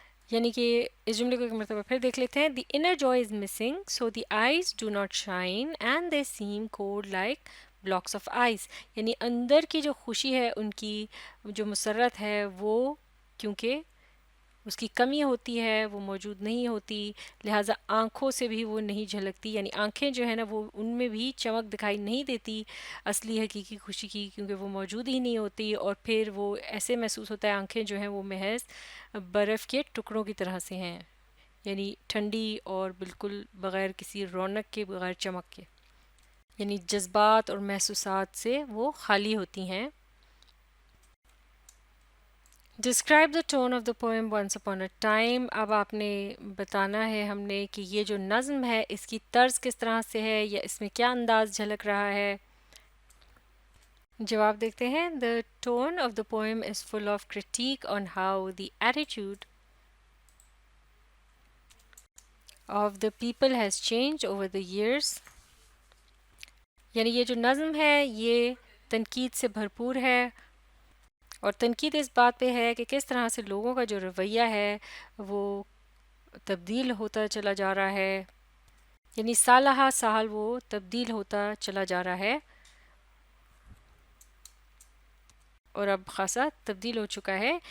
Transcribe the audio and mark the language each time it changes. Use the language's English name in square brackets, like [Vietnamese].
[Urdu] یعنی کہ اس جملے کو ایک مرتبہ پھر دیکھ لیتے ہیں. [English] The inner joy is missing, so the eyes do not shine and they seem cold like blocks of ice. [Urdu] یعنی اندر کی جو خوشی ہے ان کی جو مسرت ہے وہ کیونکہ اس کی کمی ہوتی ہے وہ موجود نہیں ہوتی لہٰذا آنکھوں سے بھی وہ نہیں جھلکتی یعنی آنکھیں جو ہے نا وہ ان میں بھی چمک دکھائی نہیں دیتی اصلی حقیقی خوشی کی کیونکہ وہ موجود ہی نہیں ہوتی اور پھر وہ ایسے محسوس ہوتا ہے آنکھیں جو ہیں وہ محض برف کے ٹکڑوں کی طرح سے ہیں یعنی ٹھنڈی اور بالکل بغیر کسی رونق کے بغیر چمک کے یعنی جذبات اور محسوسات سے وہ خالی ہوتی ہیں. [English] Describe the tone of the poem once upon a time. [Urdu] اب آپ نے بتانا ہے ہم نے کہ یہ جو نظم ہے اس کی طرز کس طرح سے ہے یا اس میں کیا انداز جھلک رہا ہے. جواب دیکھتے ہیں. [English] The tone of the poem is full of critique on how the attitude of the people has changed over the years. [Urdu] یعنی یہ جو نظم ہے یہ تنقید سے بھرپور ہے اور تنقید اس بات پہ ہے کہ کس طرح سے لوگوں کا جو رویہ ہے وہ تبدیل ہوتا چلا جا رہا ہے، یعنی سالہ سال وہ تبدیل ہوتا چلا جا رہا ہے اور اب خاصا تبدیل ہو چکا ہے.